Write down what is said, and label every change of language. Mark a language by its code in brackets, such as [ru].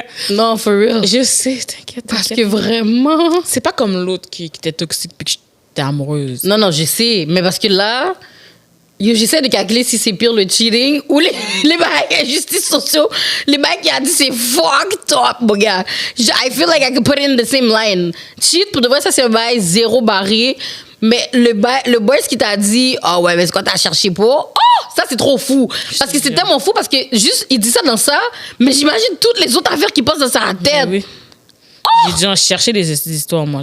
[fr] Non, [en] for real. [fr] Je sais, t'inquiète. Parce que vraiment... C'est pas comme l'autre qui était toxique puis que j'étais amoureuse. Non, je sais. Mais parce que là, j'essaie de calculer si c'est pire le cheating ou les bails injustices sociaux. Les bails qui a dit c'est fucked up, mon gars. [en] I feel like I could put it in the same line. [fr] Cheat, pour de vrai, ça c'est un bail zéro barré. Mais le boy, ce qui t'a dit, oh ouais, mais c'est quoi t'as cherché pour? Oh, ça c'est trop fou. Parce que c'est tellement fou parce que juste, il dit ça dans ça, mais j'imagine toutes les autres affaires qui passent dans sa tête. Oui. Oh! J'ai déjà cherché des histoires, moi.